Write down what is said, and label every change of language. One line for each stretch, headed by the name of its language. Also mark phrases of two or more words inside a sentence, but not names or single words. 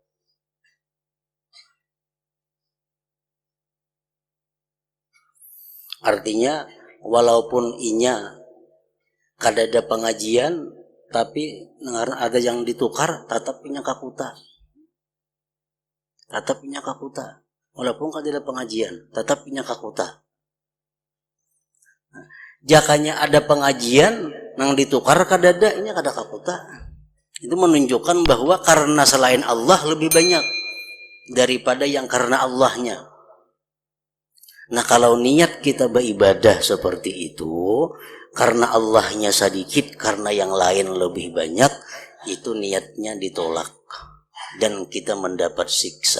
Banjar: Artinya walaupun inya kada ada pengajian, tapi ada yang ditukar, tetap inya kakuta. Walaupun kada ada pengajian, tetap inya kakuta. Jakanya ada pengajian, nang ditukar kada ada, inya kada kakuta.
Indonesian: Itu menunjukkan bahwa karena selain Allah lebih banyak daripada yang karena Allahnya. Nah kalau niat kita beribadah seperti itu, karena Allahnya sedikit, karena yang lain lebih banyak, itu niatnya ditolak dan kita mendapat siksa.